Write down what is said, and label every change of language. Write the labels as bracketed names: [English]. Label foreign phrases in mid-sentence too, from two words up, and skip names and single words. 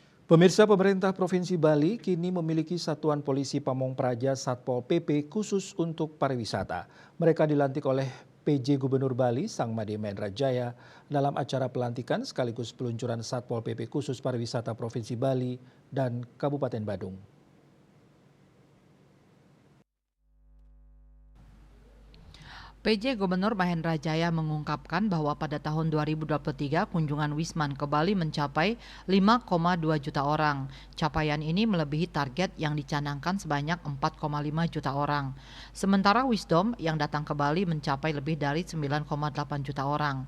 [Indonesian] Pemirsa, pemerintah Provinsi Bali kini memiliki Satuan Polisi Pamong Praja Satpol PP khusus untuk pariwisata. Mereka dilantik oleh PJ Gubernur Bali, Sang Made Mendra Jaya, dalam acara pelantikan sekaligus peluncuran Satpol PP khusus pariwisata Provinsi Bali dan Kabupaten Badung. PJ Gubernur Mahendra Jaya mengungkapkan bahwa pada tahun 2023 kunjungan Wisman ke Bali mencapai 5,2 juta orang. Capaian ini melebihi target yang dicanangkan sebanyak 4,5 juta orang. Sementara Wisdom yang datang ke Bali mencapai lebih dari 9,8 juta orang.